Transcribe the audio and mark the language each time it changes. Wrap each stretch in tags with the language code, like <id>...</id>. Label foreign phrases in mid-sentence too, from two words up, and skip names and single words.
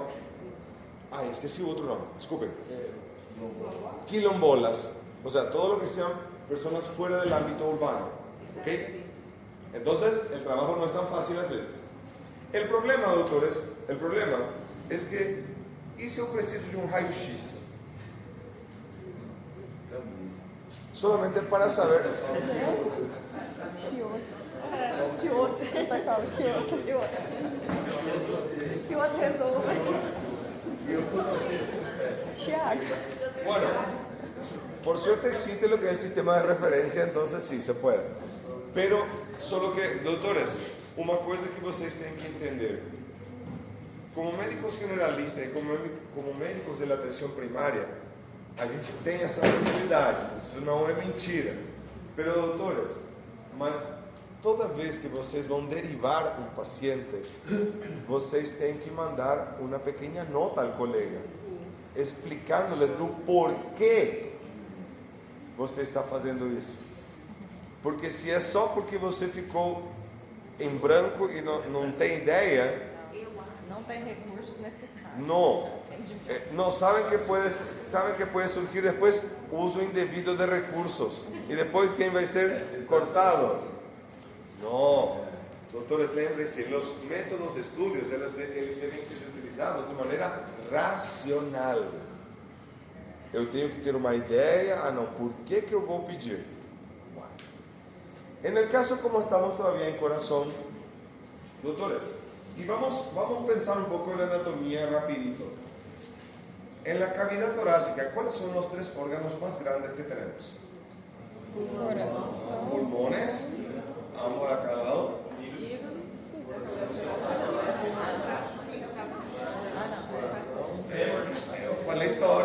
<es>Esqueci otro nombre, disculpen. Quilombolas, o sea, todo lo que sean personas fuera del ámbito urbano. ¿Ok? Entonces, el trabajo no es tan fácil a veces. El problema, doctores, es que, ¿y si yo preciso de un raio-x? Solamente para saber.</es> <pt>Que outro resolve. Tiago.</pt> <es>Bueno, por suerte existe lo que es el sistema de referencia, entonces sí se puede. Pero, solo que, doctores, una cosa que ustedes tienen que entender. Como médicos generalistas y como médicos de la atención primaria,</es> <pt>a gente tem essa facilidade, isso não é mentira. Pero, doutores, mas toda vez que vocês vão derivar um paciente, vocês têm que mandar uma pequena nota ao colega, explicando-lhe do porquê você está fazendo isso. Porque se é só porque você ficou em branco e não tem ideia, não tem recurso necessário.</pt> <es>No saben que puede surgir después uso indebido de recursos y después quién va a ser cortado. No, doctores, lembrem-se, los métodos de estudios eles deben ser utilizados de manera racional.</es> <pt>Eu tenho que ter uma ideia, por que eu vou pedir?</pt> <es>Bueno. En el caso como estamos todavía en corazón, doctores, y vamos a pensar un poco en la anatomía rapidito. En la cavidad torácica, ¿cuáles son los 3 órganos más grandes que tenemos?</es> <pt>Coração.</pt> <es>Pulmones, ambos a cada lado.</es> <pt>Eu falei</pt>